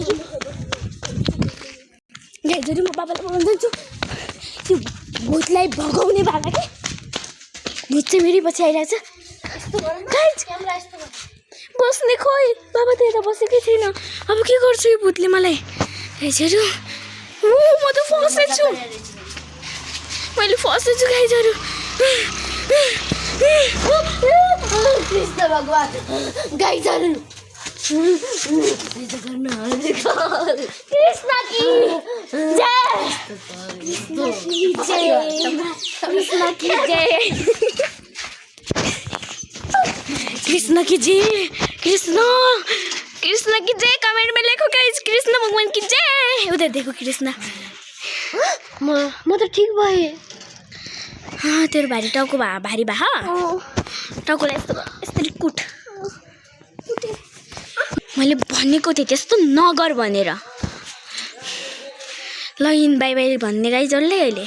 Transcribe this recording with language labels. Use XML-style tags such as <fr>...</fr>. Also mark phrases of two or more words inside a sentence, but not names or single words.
<ne>गाइजहरू म बाबालाई बोलाउन जान्छु त्यो भूतलाई भगाउने बाबा के भूत चाहिँ मेरै पछि आइरहेछ बस्ने खोइ बाबा त यता बसेकै छैन अब के गर्छु यो भूतले मलाई गाइजहरू म त फसेछु मैले फसेछु गाइजहरू कृष्ण भगवान गाइजहरू</ne> <hi>कृष्ण की जय कृष्ण की जय कृष्ण की जय कृष्ण की जय कमेंट में लिखो गाइस कृष्ण भगवान की जय उधर देखो कृष्ण</hi> <ne>म त ठीक भएँ हाँ तेरो भारी टाउको भारी भा टाउकोलाई यस्तरी कुट मैले भनेको थिएँ त्यस्तो नगर भनेर ल इन</ne> <en>bye bye</en> <ne>भन्ने गाइजहरूले अहिले</ne>